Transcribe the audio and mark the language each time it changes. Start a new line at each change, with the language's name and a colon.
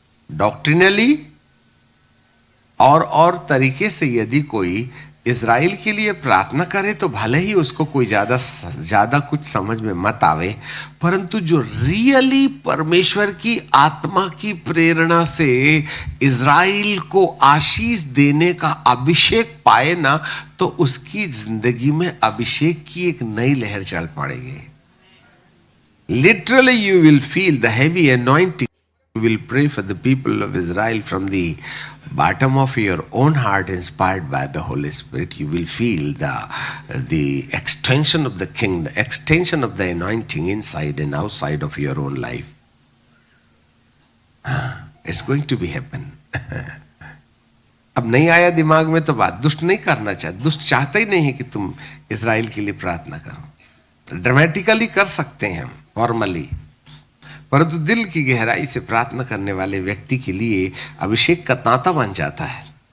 Hindi: डॉक्ट्रिनली और तरीके से यदि कोई इज़राइल के लिए प्रार्थना करे तो भले ही उसको कोई ज्यादा कुछ समझ में मत आवे, परंतु जो रियली परमेश्वर की आत्मा की प्रेरणा से इज़राइल को आशीष देने का अभिषेक पाए ना, तो उसकी जिंदगी में अभिषेक की एक नई लहर चल पड़ेगी।
English: Literally, you will feel the heavy anointing. You will pray for the people of Israel from the bottom of your own heart, inspired by the Holy Spirit. You will feel the extension of the kingdom, extension of the anointing inside and outside of your own life. It's going to be happen.
Hindi: अब नहीं आया दिमाग में तो बात, दुष्ट नहीं करना चाहते, दुष्ट चाहता ही नहीं है कि तुम इज़राइल के लिए प्रार्थना करो। तो ड्रामेटिकली कर सकते हैं हम, फॉर्मली, परंतु दिल की गहराई से प्रार्थना करने वाले व्यक्ति के लिए अभिषेक का तांता बन जाता है।